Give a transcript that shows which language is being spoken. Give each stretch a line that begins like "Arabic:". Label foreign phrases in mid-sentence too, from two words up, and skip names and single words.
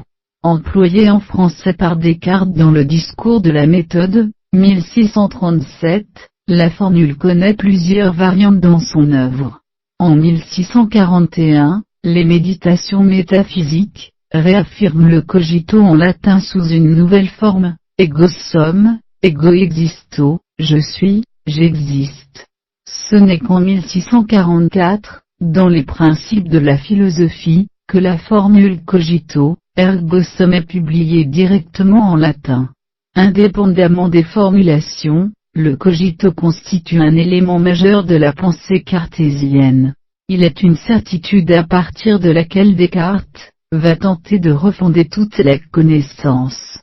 French: Employé en français par Descartes dans le discours de la méthode, 1637, la formule connaît plusieurs variantes dans son œuvre. En 1641, les méditations métaphysiques réaffirment le cogito en latin sous une nouvelle forme.
Latin: Ego sum, ego existo,
French: je suis, j'existe. Ce n'est qu'en 1644, dans les principes de la philosophie, que la formule
Latin: cogito, ergo sum
French: est publiée directement en latin. Indépendamment des formulations, le cogito constitue un élément majeur de la pensée cartésienne. Il est une certitude à partir de laquelle Descartes va tenter de refonder toute la connaissance.